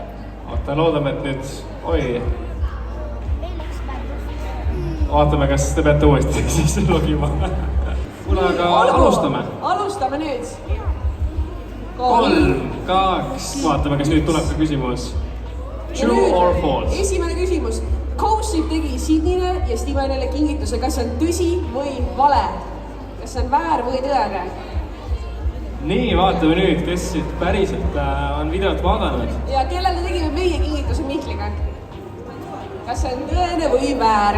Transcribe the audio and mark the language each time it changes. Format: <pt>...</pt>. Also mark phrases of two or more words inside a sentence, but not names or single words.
<et>Oota, loodame, et nüüd... Oi. Vaatame, kas te peate uuesti siis logima. Kuule, aga alustame. Alustame nüüd. 3, 2, vaatame, kas nüüd tuleb ka küsimus.</et> <en>True or false?</en> <et>Esimene küsimus. Kausip tegi Sydney'le ja Stevenile kingituse, kas see on tõsi või vale? Kas see on väär või tõene? Nii, vaatame nüüd, kes siit päriselt on videot vaadanud. Ja kellele tegime meie kingituse Mihkliga? Kas see on tõene või väär?</et>